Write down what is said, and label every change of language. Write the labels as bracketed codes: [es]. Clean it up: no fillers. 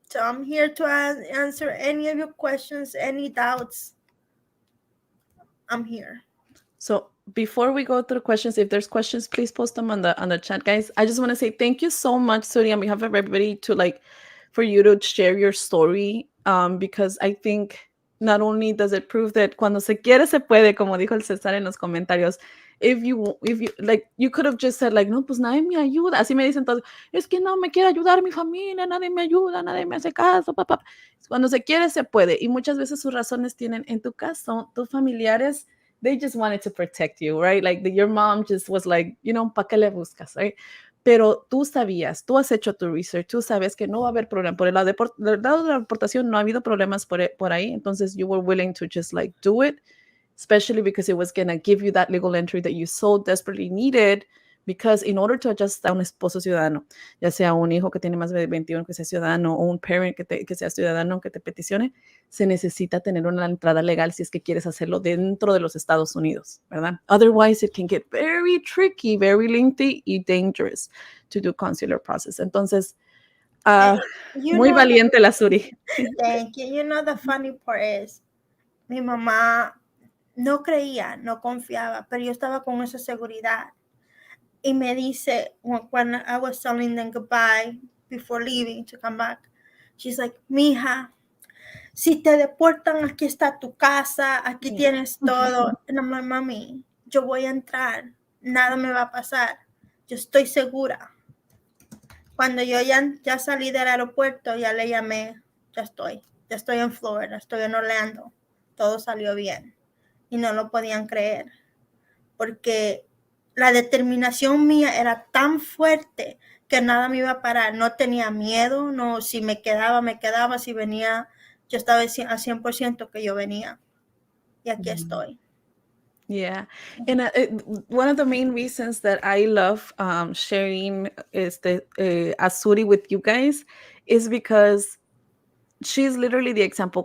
[en] So I'm here to answer any of your questions, any doubts. I'm here. So before we go through questions, if there's questions, please post them on the chat, guys. I just want to say thank you so much, Suri, on behalf of everybody, for you to share your story. Because I think not only does it prove that [es] cuando se quiere se puede, como dijo el César en los comentarios. [en] If you like, you could have just said like, [es] no, pues nadie me ayuda. Así me dicen todos, es que no me quiere ayudar mi familia, nadie me ayuda, nadie me hace caso, papá. Cuando se quiere se puede. Y muchas veces sus razones tienen, en tu caso, tus familiares, [en] they just wanted to protect you, right? Like your mom just was like, [es] ¿pa qué le buscas, [en] right? [es] Pero tú sabías, tú has hecho tu research, tú sabes que no va a haber problema. Por el lado de la deportación no ha habido problemas por ahí, entonces [en] you were willing to just like do it, especially because it was going to give you that legal entry that you so desperately needed, because in order to adjust [es] a un esposo ciudadano, ya sea un hijo que tiene más de 21 que sea ciudadano o un parent que sea ciudadano que te peticione, se necesita tener una entrada legal si es que quieres hacerlo dentro de los Estados Unidos, ¿verdad? [en] Otherwise, it can get very tricky, very lengthy y dangerous to do consular process. [es] Entonces, muy valiente la Suri. [en] Thank you. You know, the funny part is, [es] mi mamá no creía, no confiaba, pero yo estaba con esa seguridad. Y me dice, [en] when I was telling them goodbye before leaving to come back, she's like, [es] mija, si te deportan, aquí está tu casa, aquí tienes todo. [en] And I'm like, [es] mami, yo voy a entrar, nada me va a pasar, yo estoy segura. Cuando yo ya salí del aeropuerto, ya le llamé, ya estoy en Florida, estoy en Orlando, todo salió bien. Y no lo podían creer, porque la determinación mía era tan fuerte que nada me iba a parar. No tenía miedo, no, si me quedaba, si venía, yo estaba al 100% que yo venía. Y aquí estoy. [en] Yeah. And one of the main reasons that I love sharing Azuri with you guys is because she's literally the example.